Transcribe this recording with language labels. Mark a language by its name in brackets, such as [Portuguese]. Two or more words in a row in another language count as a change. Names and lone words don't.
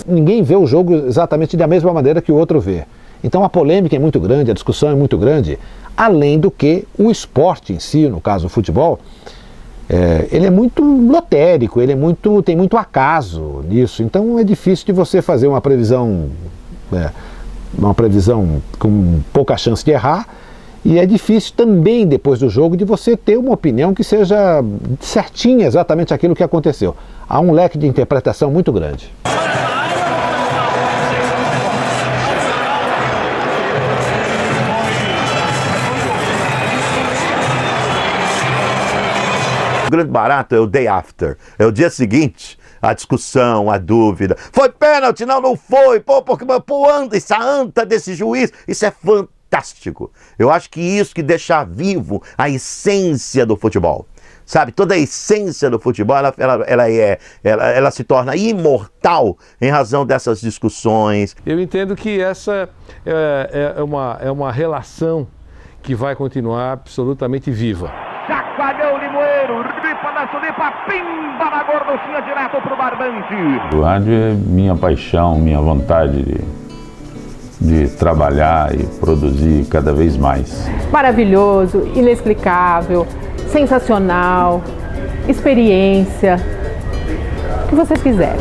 [Portuguese] Ninguém vê o jogo exatamente da mesma maneira que o outro vê. Então a polêmica é muito grande, a discussão é muito grande, além do que o esporte em si, no caso o futebol, ele é muito lotérico, tem muito acaso nisso, então é difícil de você fazer uma previsão com pouca chance de errar, e é difícil também depois do jogo de você ter uma opinião que seja certinha exatamente aquilo que aconteceu. Há um leque de interpretação muito grande. O grande barato é o [English] day after, [Portuguese] é o dia seguinte, a discussão, a dúvida. Foi pênalti? Não, não foi. Porque essa anta desse juiz, isso é fantástico. Eu acho que isso que deixa vivo a essência do futebol. Sabe, toda a essência do futebol, ela se torna imortal em razão dessas discussões. Eu entendo que essa é uma relação que vai continuar absolutamente viva. Chacoalhou o Limoeiro, ripa da Sulipa, pimba na gorduchinha direto pro barbante. O rádio é minha paixão, minha vontade de trabalhar e produzir cada vez mais. Maravilhoso, inexplicável, sensacional, experiência, o que vocês quiserem.